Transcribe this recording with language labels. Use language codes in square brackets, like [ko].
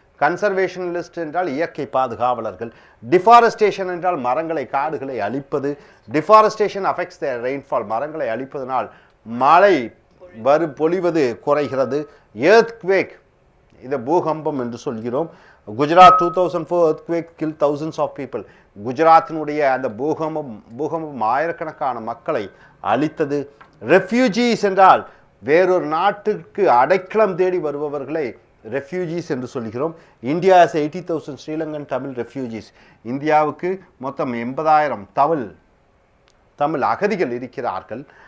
[ta] கன்சர்வேஷனலிஸ்ட் என்றால் இயற்கை பாதுகாவலர்கள். டிஃபாரஸ்டேஷன் என்றால் மரங்களை, காடுகளை அழிப்பது. [en] Deforestation affects the rainfall. [ta] மரங்களை அழிப்பதனால் மழை பொழிவது குறைகிறது. எர்த்குவேக், இதை பூகம்பம் என்று சொல்கிறோம். [en] Gujarat 2004 earthquake killed thousands of people. [ta] குஜராத்தினுடைய அந்த பூகம்பம் ஆயிரக்கணக்கான மக்களை அழித்தது. ரெஃப்யூஜிஸ் என்றால் வேறொரு நாட்டுக்கு அடைக்கலம் தேடி வருபவர்களை ரெஃப்யூஜிஸ் என்று சொல்கிறோம். [en] India has 80,000 Sri Lankan Tamil refugees. [ta] இந்தியாவுக்கு மொத்தம் 80,000 தமிழ் அகதிகள் இருக்கிறார்கள்.